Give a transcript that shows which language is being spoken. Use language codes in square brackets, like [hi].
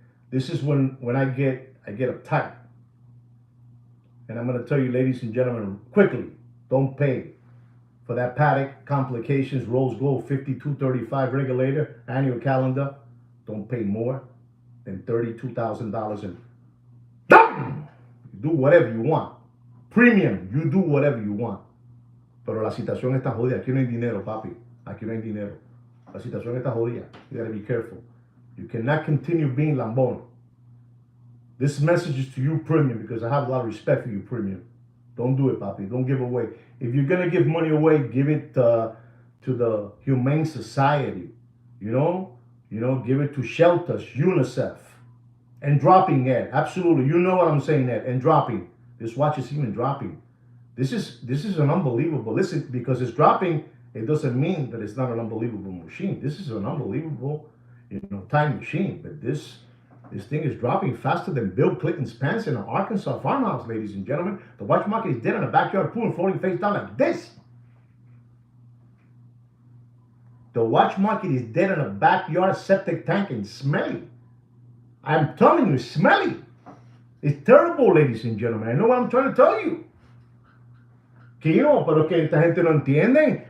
[en] This is when I get uptight. And I'm going to tell you, ladies and gentlemen, quickly, don't pay for that Patek Complications Rose Gold 5235 regulator annual calendar. Don't pay more than $32,000 and do whatever you want. Premium, you do whatever you want. [es] Pero la situación está jodida. Aquí no hay dinero, papi. Aquí no hay dinero. La situación está jodida. [en] You gotta be careful. You cannot continue being lambón. This message is to you, Premium, because I have a lot of respect for you, Premium. Don't do it, papi. Don't give away. If you're gonna give money away, give it to the Humane Society. You know, give it to shelters, UNICEF, and dropping Ed. Absolutely, you know what I'm saying, Ed. And dropping. This watch is even dropping. This is an unbelievable. Listen, because it's dropping, it doesn't mean that it's not an unbelievable machine. This is an unbelievable, time machine. But this thing is dropping faster than Bill Clinton's pants in an Arkansas farmhouse, ladies and gentlemen. The watch market is dead in a backyard pool and floating face down like this. The watch market is dead in a backyard septic tank and smelly. I'm telling you, smelly. It's terrible, ladies and gentlemen. I know what I'm trying to tell you. [es] Pero que esta gente no entiende.